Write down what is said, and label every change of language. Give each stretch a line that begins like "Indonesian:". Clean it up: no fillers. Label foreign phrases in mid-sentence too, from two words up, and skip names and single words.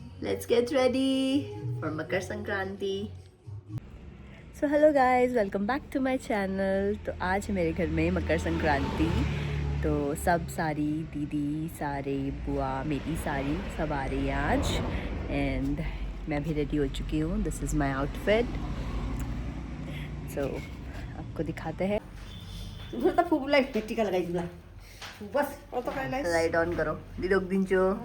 English: let's get ready for Makar Sankranti. So hello guys, welcome back to my channel.
Hindi: तो आज है मेरे घर में मकर संक्रांति, तो सब सारी दीदी सारे बुआ मेरी सारी सब आ रही हैं आज एंड मैं भी रेडी हो चुकी हूँ.
English: This is my outfit. सो
Hindi: आपको दिखाते हैं.
English: light on
Hindi: करो. दिलोक दिंचो